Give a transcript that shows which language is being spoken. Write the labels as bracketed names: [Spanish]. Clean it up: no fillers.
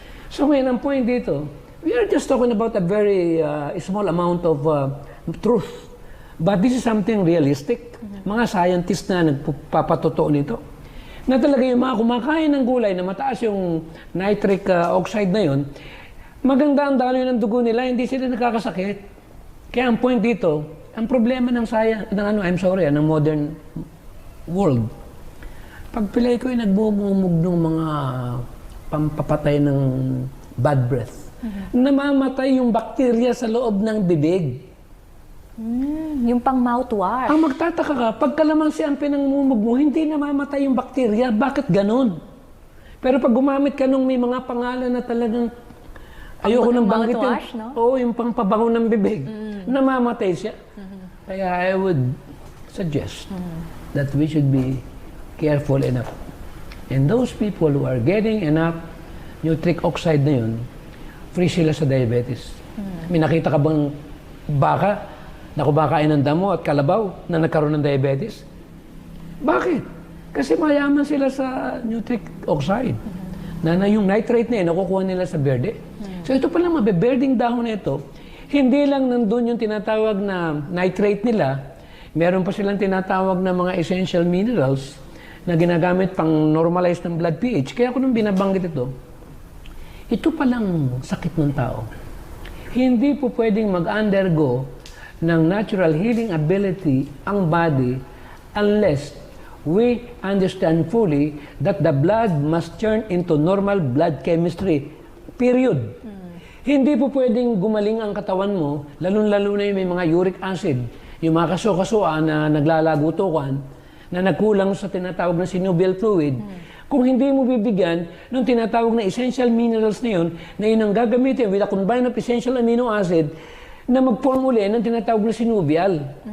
[Filipino] So ngayon, ang point dito, [English] we are just talking about a very small amount of truth. But this is something realistic. [Filipino] Mga scientists na nagpapatotoo nito. Na talaga yung mga kumakain ng gulay na mataas yung nitric oxide na yun, maganda ang daloy ng dugo nila, hindi sila nakakasakit. Kaya ang point dito, ang problema ng science, ng modern world, pag pilay ko ay nagbumumog ng mga pampapatay ng bad breath. Namamatay yung bakterya sa loob ng bibig. Yung pang mouthwash. Ang magtataka ka, pag kalamansi ang pinangmumog mo, hindi namamatay yung bakterya. Bakit ganon? Pero pag gumamit ka nung may mga pangalan na talagang ayoko nang banggitin. No? Oo, yung pangpabango ng bibig. Namamatay siya. Kaya [English] I would suggest that we should be careful enough. And those people who are getting enough nitric oxide [Filipino] na yun, [English] free [Filipino] sila sa [English] diabetes. [Filipino] May nakita ka bang baka na kumakain ng damo at kalabaw na nagkaroon ng diabetes? Bakit? Kasi mayaman sila sa nitric oxide. Na yung nitrate na yun, nakukuha nila sa berde. So ito palang mabeberding dahon na ito, hindi lang nandun yung tinatawag na nitrate nila, meron pa silang tinatawag na mga essential minerals na ginagamit pang normalize ng blood pH. Kaya ako nung binabanggit ito palang sakit ng tao. Hindi po pwedeng mag-undergo ng [English] natural healing ability ang body unless we understand fully that the blood must turn into normal blood chemistry. Period. [Filipino] Hindi po pwedeng gumaling ang katawan mo, lalo-lalo na yung may mga uric acid, yung mga kaso-kasuan na naglalagutukan, na nagkulang sa tinatawag na synovial fluid, kung hindi mo bibigyan ng tinatawag na essential minerals na yun ang gagamitin [English] with a combine of essential amino acid [Filipino] na mag-form uli ng tinatawag na synovial.